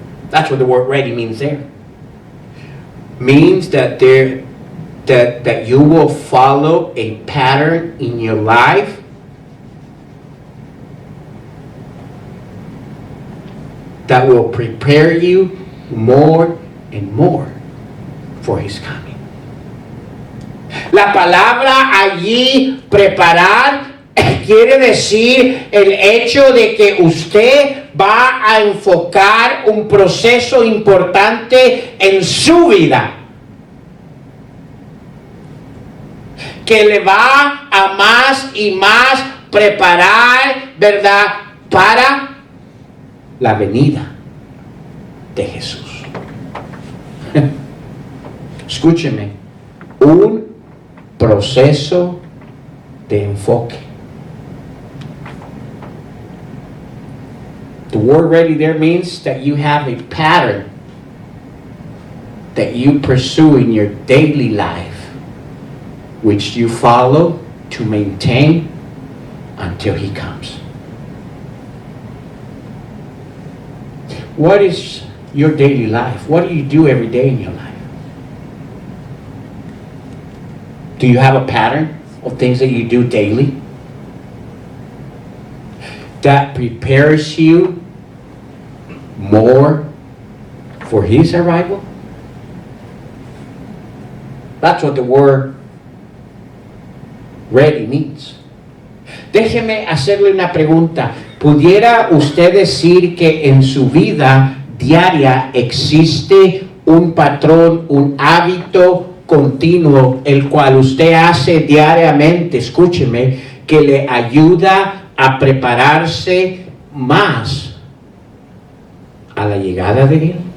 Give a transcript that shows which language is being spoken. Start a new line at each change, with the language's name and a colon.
English: That's what the word ready means there. Means that that you will follow a pattern in your life that will prepare you more and more for His coming.
Spanish: La palabra allí, preparar, quiere decir el hecho de que usted va a enfocar un proceso importante en su vida, que le va a más y más preparar, ¿verdad?, para la venida de Jesús. Escúcheme, un proceso de enfoque.
English: The word ready there means that you have a pattern that you pursue in your daily life, which you follow to maintain until He comes. What is your daily life? What do you do every day in your life? Do you have a pattern of things that you do daily that prepares you more for His arrival? That's what the word ready means.
Spanish: Déjeme hacerle una pregunta. ¿Pudiera usted decir que en su vida diaria existe un patrón, un hábito continuo, el cual usted hace diariamente, escúcheme, que le ayuda a prepararse más a la llegada de Él?